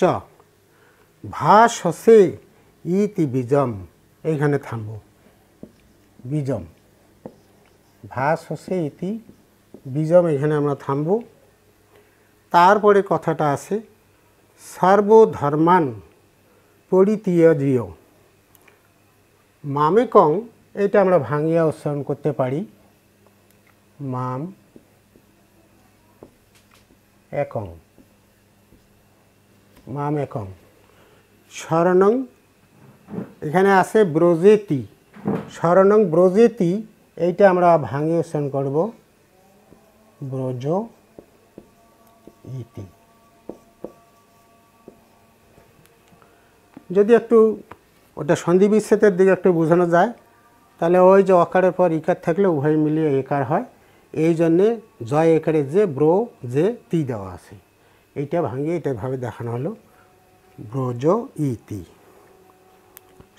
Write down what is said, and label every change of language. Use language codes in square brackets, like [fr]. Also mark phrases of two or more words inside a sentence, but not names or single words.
[sa] ভাস হসে ইতি বীজম, [bn] এইখানে থামব, বীজম, [sa] ভাস হসে ইতি বীজম, [bn] এখানে আমরা থামব। তারপরে কথাটা আছে [sa] সর্বধর্মান পরিত্যাজ্য, মামে কং, [bn] এটা আমরা ভাঙিয়া উচ্চারণ করতে পারি [sa] মাম একং, মাম একং। [bn] শরণং, এখানে আছে ব্রজেতি, [sa] শরণং ব্রজেতি, [bn] এইটা আমরা ভাঙিয়ে উচ্চারণ করব [sa] ব্রজ ইতি। [bn] যদি একটু ওটা সন্ধি বিচ্ছেদের দিকে একটু বোঝানো যায় তাহলে ওই যে অকারের পর ইকার থাকলে উভয় মিলিয়ে একার হয়, এই জন্যে জয় একারে যে ব্র যে তি দেওয়া আছে, এইটা ভাঙিয়ে এটা ভাবে দেখানো হলো [sa] ব্রজ ইতি।